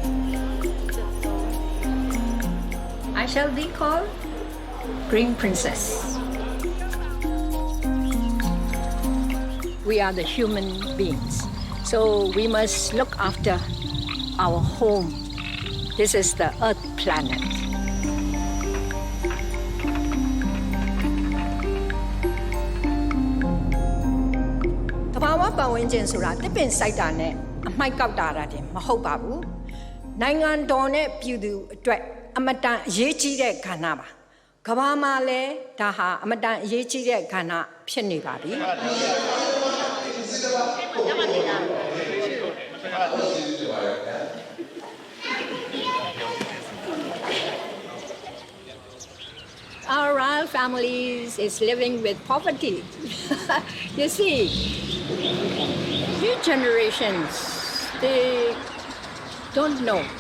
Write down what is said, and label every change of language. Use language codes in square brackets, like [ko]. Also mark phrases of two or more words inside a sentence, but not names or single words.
[en] I shall be called Green Princess. We are the human beings, so we must look after our home. This is the Earth planet. [my] တဘာဝပတ်ဝန်းကျင်ဆိုတာတစ်ပင်စိုက်တာနဲ့အမိုက် ကောက်တာတင်မဟုတ်ပါဘူးနိုင်ငံတော်နဲ့ပြည်သူအတွက်အမတန်အရေးကြီးတဲ့ကဏ္ဍပါကမ္ဘာမှာလည်းဒါဟာအမတန်အရေးကြီးတဲ့ကဏ္ဍဖြစ်နေပါပြီ [en] Our royal families is living with poverty. You see, new generations, they don't know.